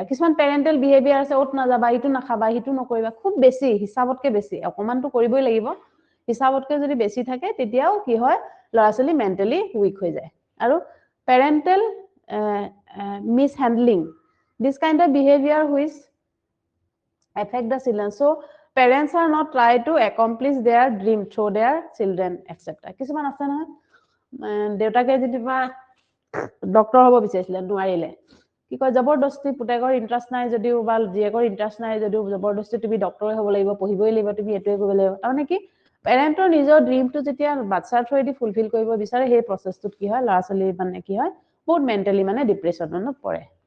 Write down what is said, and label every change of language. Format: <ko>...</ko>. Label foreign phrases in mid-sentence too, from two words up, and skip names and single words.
<as>কিছুমান</as> <en>parental behaviour</en> <as>আছে ওত না যাবা ইটো না খাবা হিটো নকৰিবা খুব বেছি হিসাবতকে বেছি অকমানটো কৰিবই লাগিব হিসাবতকে যদি বেছি থাকে তেতিয়াও কি হয় ল'ৰা ছোৱালী</as> <en>mentally weak</en> <as>হৈ যায় আৰু</as> <en>পেৰেন্টেল mishandling this kind of behavior which affect the children so parents are not try to accomplish their dream through their children etc</en> <as>কিছুমান আছে নহয় দেউতাকে যেনিবা ডক্টৰ হ'ব বিচাৰিছিলে নোৱাৰিলে কি কয় জবৰদস্তি পুতেকৰ ইন্টাৰেষ্ট নাই যদিও বা জিয়েকৰ ইন্টাৰেষ্ট নাই যদিও জবৰদস্তি তুমি ডক্টৰে হ'ব লাগিব পঢ়িবই লাগিব তুমি এটোৱে কৰিব লাগিব তাৰমানে কি পেৰেন্টৰ নিজৰ ড্ৰিমটো যেতিয়া বাচ্চাৰ</as> <en>through the fulfil</en> <as>কৰিব বিচাৰে সেই প্ৰসেসটোত কি হয় ল'ৰা ছোৱালী মানে কি হয় বহুত মেন্টালি মানে ডিপ্ৰেছনত পৰে</as>